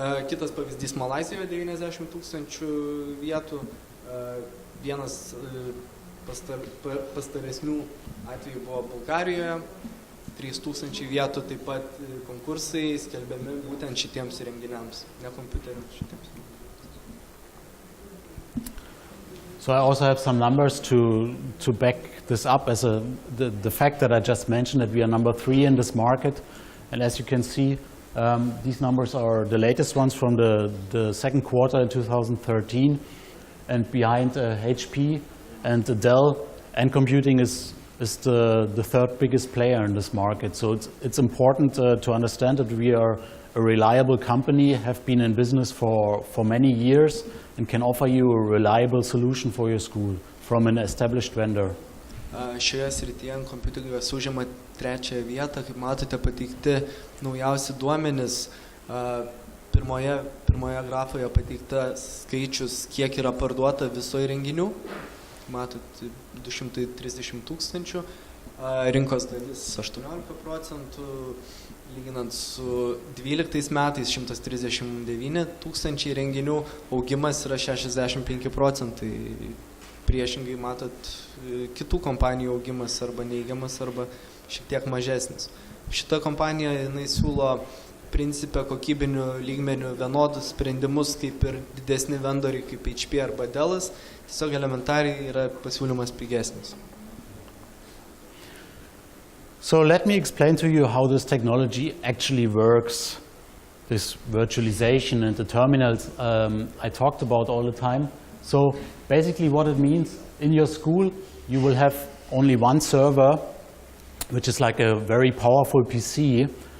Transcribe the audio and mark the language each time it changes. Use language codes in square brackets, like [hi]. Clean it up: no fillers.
[lt] Kitas pavyzdys Malaizijoje, 90 000 vietų. Vienas pastaresnių atvejų buvo Bulgarijoje, 3000 vietų, taip pat konkursai skelbiami būtent šitiems įrenginiams, ne kompiuterių šitiems. [en] So I also have some numbers to back this up as the fact that I just mentioned that we are number 3 in this market. And as you can see, these numbers are the latest ones from the second quarter in 2013. And behind HP and Dell, NComputing is the third biggest player in this market. So it's important to understand that we are a reliable company, have been in business for many years, and can offer you a reliable solution for your school from an established vendor. [lt] Šioje srityje NComputing užima 3 vietą, kaip matote pateikti naujausi duomenys. Pirmoje grafoje pateikta skaičius, kiek yra parduota viso įrenginių. Matot, 230 000. rinkos dalis 18%, lyginant su 12 metais 139 tūkstančiai renginių, augimas yra 65%. Priešingai matot, kitų kompanijų augimas arba neigiamas, arba šiek tiek mažesnis. Šita kompanija, jinai siūlo principę kokybinių lygmenių vienodus sprendimus, kaip ir didesni vendoriai, kaip HP arba Dellas. Tiesiog elementariai yra pasiūlymas pigesnis. [en] So let me explain to you how this technology actually works, this virtualization and the terminals I talked about all the time. So basically what it means, in your school you will have only one server, which is like a very powerful PC.